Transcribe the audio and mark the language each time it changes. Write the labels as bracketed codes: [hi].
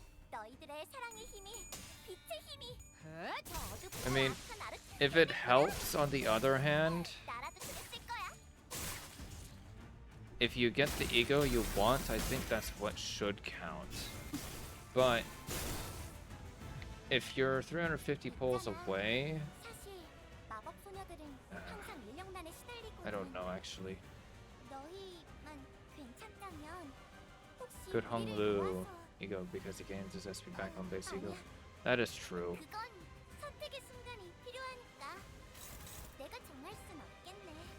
[ko] 너희들의 사랑의 힘이 빛의 힘이. [en] I mean, if it helps, on the other hand, [ko] 나라도 그랬을 거야. [en] if you get the ego you want, I think that's what should count. But if you're 350 pulls away, [ko] 사실 마법 소녀들은 항상 인력난에 시달리고. [en] I don't know actually. [ko] 너희만 괜찮다면 혹시 [en] Good Hung [ko] 우리를 [en] Lu [ko] 도와서 [en] ego because he gains his SP back on base ego. That is true. [ko] 그건 선택의 순간이 필요하니까 내가 정할 순 없겠네.